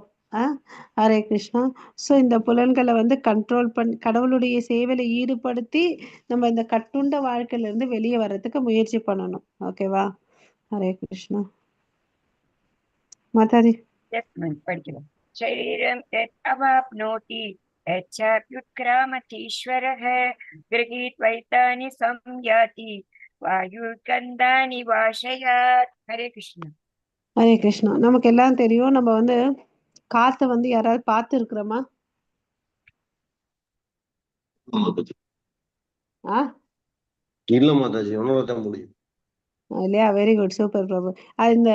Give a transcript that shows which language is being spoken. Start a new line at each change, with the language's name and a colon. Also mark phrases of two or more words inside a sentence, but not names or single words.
Tamil: ஹரே கிருஷ்ணா. ஸோ இந்த புலன்களை வந்து கண்ட்ரோல் பண்ணி கடவுளுடைய சேவையில ஈடுபடுத்தி நம்ம இந்த கட்டுண்ட வாழ்க்கையில இருந்து வெளியே வர்றதுக்கு முயற்சி பண்ணணும். ஓகேவா? ஹரே கிருஷ்ணா. மாதாஜி படிக்கலாம்.
Sanskrit: शरीरं यत् अवाप्नोति यच्चाप्युत्क्रामतीश्वरः गृहीत्वैतानि संयाति वायुर्गन्धानि वाशयात्. हरे कृष्ण.
Tamil: ஹரே கிருஷ்ணா. நமக்கு எல்லாம் தெரியும், நம்ம வந்து காத்த வந்து யாராவது பார்த்து இருக்கிறோமா? இல்ல மாதாஜி, உணவுதான் முடியும் இல்லையா?
English: very good,
Tamil: சூப்பர் பிரபு.